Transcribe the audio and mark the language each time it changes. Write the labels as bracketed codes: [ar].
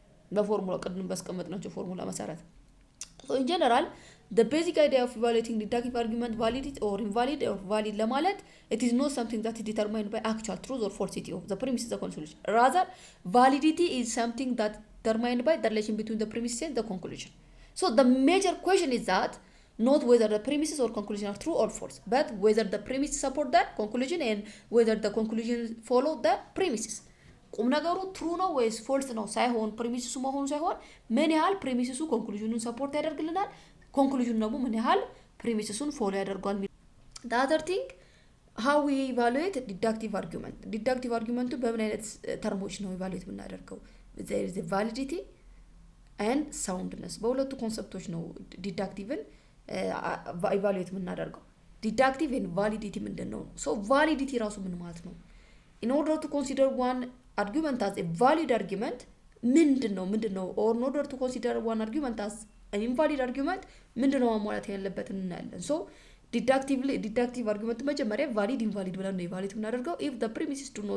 [am] በፎርሙላ ቅድም ባስቀመጥናቸው ፎርሙላ መሰረት [en] in general the basic idea of evaluating deductive argument validity or invalid or valid [am] ለማለት [en] it is not something that is determined by actual truth or falsity of the premise is the conclusion, rather validity is something that determined by the relation between the premises and the conclusion. So the major question is that not whether the premises or conclusion are true or false, but whether the premises support the conclusion and whether the conclusion follow the premises. [am] ቁም ነገሩ ትሩ ነው ወይስ ፎልስ ነው ሳይሆን ፕሪሚሲሱ መሆኑ ሳይሆን ምን ያህል ፕሪሚሲሱ ኮንክሉዥኑን ሰፖርት ያደርግልናል፣ ኮንክሉዥኑ ደግሞ ምን ያህል ፕሪሚሲሱን ፎሎ ያደርጋል። [en] the other thing how we evaluate deductive argument. deductive argument [am] በምን አይነት ተርሞች ነው ኢቫሉዌት የምናደርገው? [en] there is a validity and soundness [am] በሁለቱ ኮንሰፕቶች ነው ዲዳክቲቭን ኢቫሉዌት የምናደርገው። [en] deductive and validity ምንድነው so validity ራሱ ምን ማለት ነው in order to consider one argument as a valid argument ምንድነው or in order to consider one argument as an invalid argument [am] ምንድነው ማሟላት ያለበት እናያለን [en] so deductive argument መጀመሪያ valid invalid [am] ብለን ነው [en] valid [am] እናደርገው [en] if the premises